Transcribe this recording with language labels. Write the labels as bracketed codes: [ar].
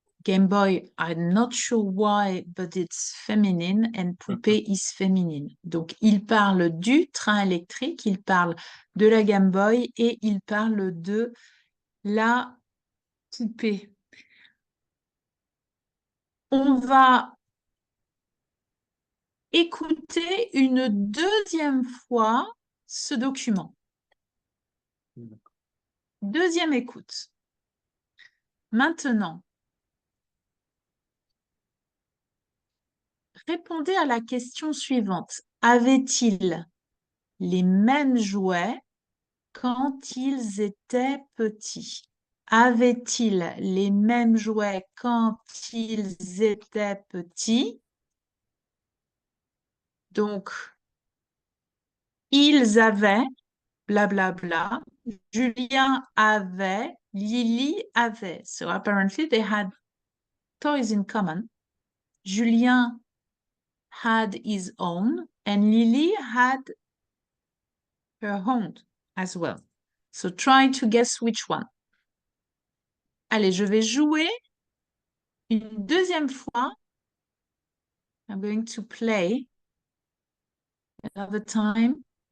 [en] Game Boy, I'm not sure why, but it's feminine, and poupée is feminine. [fr] Donc, il parle du train électrique, il parle de la Game Boy et il parle de la poupée. On va écouter une deuxième fois ce document. Deuxième écoute. Maintenant, répondez à la question suivante. Avait-il les mêmes jouets quand ils étaient petits? Avaient-ils les mêmes jouets quand ils étaient petits? Donc, ils avaient, blablabla. Julien avait, Lily avait. [en] So apparently they had toys in common. Julien had his own and Lily had her own as well. So try to guess which one. [fr] Allez, je vais jouer une deuxième fois. [en] I'm going to play another time.